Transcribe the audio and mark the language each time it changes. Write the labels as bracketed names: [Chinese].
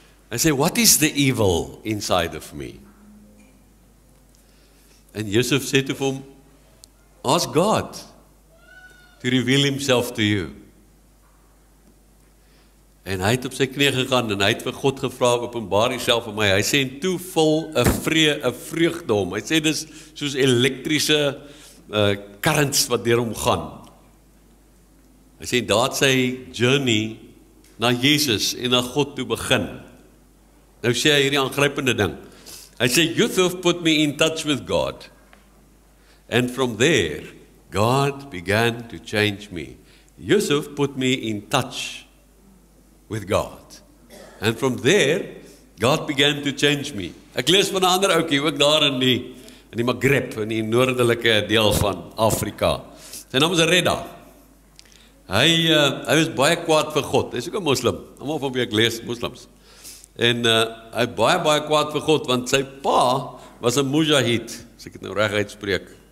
[Afrikaans] Hy sê, [English] what is the evil inside of me? [Afrikaans] En Yusuf sê toe vir hom, [English] ask God to reveal himself to you. [Afrikaans] En hy het op sy knie gegaan en hy het vir God gevra, openbaar jouself vir my. Hy sê, en toe vol 'n vreugde hom. Hy sê, dis soos elektriese currents wat deur hom gaan. Hy sê, daar het sy journey na Jesus en na God toe begin. Nou sê hy hierdie aangrypende ding. Hy sê, [English] Yusuf put me in touch with God. And from there, God began to change me. Yusuf put me in touch with God. And from there, God began to change me. [Afrikaans] Ek lees van 'n ander ouetjie, ook daar in die Maghreb, in die noordelike deel van Afrika. Sy naam is Reda. Hy was baie kwaad vir God. Hy is ook 'n moslim. Almal van wie ek lees, moslims. En hy baie kwaad vir God, want sy pa was 'n mujahid, as ek dit nou reg uitspreek.